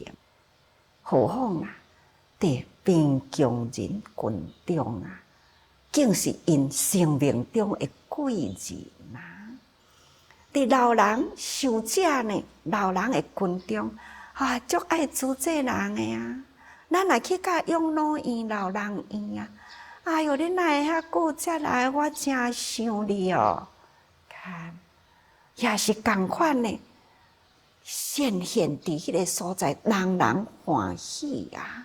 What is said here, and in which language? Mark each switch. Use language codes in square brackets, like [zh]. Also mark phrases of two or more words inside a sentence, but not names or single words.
[nan] 何况啊，伫贫穷人群中啊，竟是因生命中的贵人啊。伫老人受者呢，老人的群中啊，足爱助这人的啊。咱若去甲养老院、老人院啊。哎哟，你哪会遐久才来？我真想你哦。看，也是同款呢，显现伫迄个所在，人人欢喜啊。